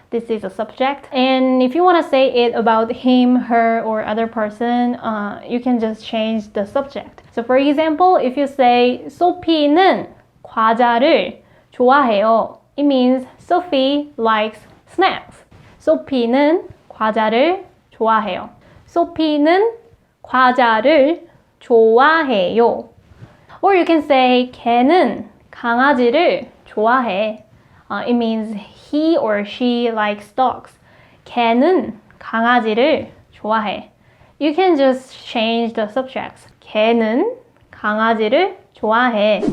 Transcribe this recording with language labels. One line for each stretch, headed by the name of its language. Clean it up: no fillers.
English: This is a subject. And if you want to say it about him, her, or other person, you can just change the subject. So for example, if you say
Korean: 소피는 과자를 좋아해요,
English: it means Sophie likes snacks.
Korean: 소피는 과자를 좋아해요. 소피는 과자를 좋아해요. Or you can say 걔는 강아지를 좋아해.
English: It means he or she likes dogs.
Korean: 걔는 강아지를 좋아해.
English: You can just change the subjects.
Korean: 걔는 강아지를 좋아해.